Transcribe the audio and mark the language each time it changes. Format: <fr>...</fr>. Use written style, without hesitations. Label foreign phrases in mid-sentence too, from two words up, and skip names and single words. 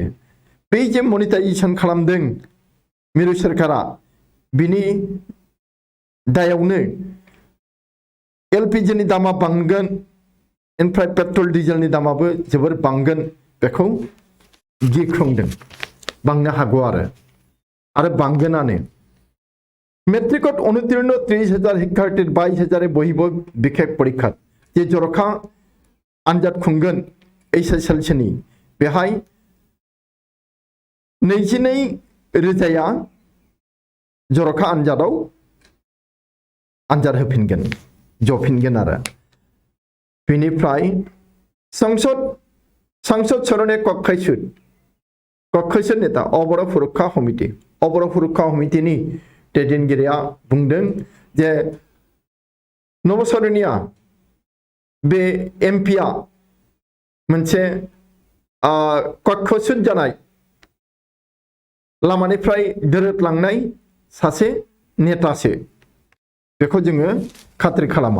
<brx>बै जे मनिटाइजेशन खालामदों मिरु सोरखारा बिनि दायावनो एलपिजिनि दामा बांगोन, ओमफ्राय पेट्रल डिजेलनि दामाबो जोबोर बांगोन बेखौ गिख्रंदों। बांनो हागौ आरो बांगोनानो।</brx> <as>মেট্ৰিকত অনুত্তীৰ্ণ 30,000 শিক্ষাৰ্থীৰ 22,000 বহিব বিশেষ পৰীক্ষা</as> <brx>जे जरखा आनजाद खुंगोन एसएसएलसिनि बेहाय 22,000 जरखा आनजादाव आनजाद होफिनगोन जफिनगोन आरो। बेनिफ्राय संसद सरणे कक्षायसुद नेता अबर सुरक्षा समितिनि दैदेनगिरिया बुंदों जे नबसरनिया बे एमपिया मोनसे कक्षायसुद जानाय लामानिफ्राय दोरोदलांनाय सासे नेतासो, बेखौ जोङो खाथ्रि खालामा।</brx>